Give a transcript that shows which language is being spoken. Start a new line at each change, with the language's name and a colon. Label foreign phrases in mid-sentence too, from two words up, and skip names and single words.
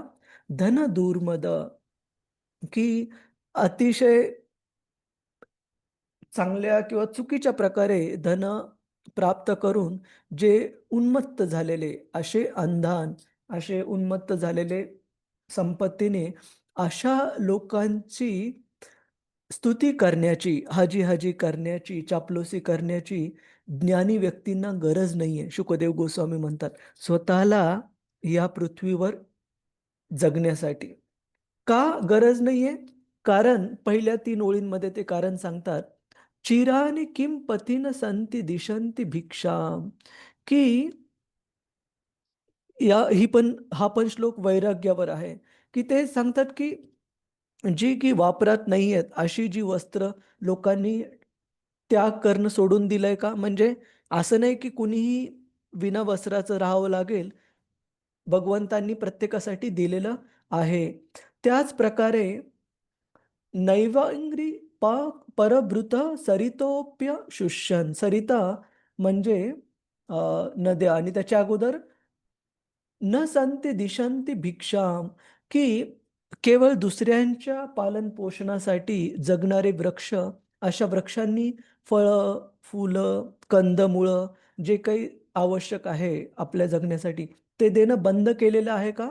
Marathi: धन दुर्मद, की अतिशय चांगल्या किंवा चुकीच्या प्रकारे धन प्राप्त करून जे उन्मत्त झालेले, असे अंधान, असे उन्मत्त झालेले संपत्तीने, अशा लोकांची स्तुती करण्याची, हाजी करण्याची, चापलूसी करण्याची ज्ञानी व्यक्तींना गरज नाहीये. शुकदेव गोस्वामी म्हणतात स्वतःला या पृथ्वीवर जगण्यासाठी. का गरज नाहीये? कारण पहिल्या 3 ओळींमध्ये ते कारण सांगतात.
Sanskrit: चिरानि किं पथिन संति दिशन्ति भिक्षाम,
Marathi: की हा पण श्लोक वैराग्यावर आहे, की ते सांगतात की जी की वापरात नाही आहेत अशी जी वस्त्र लोकांनी त्याग करणं सोडून दिलंय का? म्हणजे असं नाही की कुणीही विना वस्त्राचं राहावं लागेल. भगवंतांनी प्रत्येकासाठी दिलेलं आहे. त्याच प्रकारे
Sanskrit: नैवांग्री पा परभृत सरितोप्य शुष्यन.
Marathi: सरिता म्हणजे नद्या, आणि त्याच्या अगोदर
Sanskrit: न संती दिशंती भिक्षाम,
Marathi: की केवळ दुसऱ्यांच्या पालन पोषणासाठी जगणारे वृक्ष, अशा वृक्षांनी फळं, फुलं, कंदमुळं जे काही आवश्यक आहे आपल्या जगण्यासाठी ते देणं बंद केलेलं आहे का?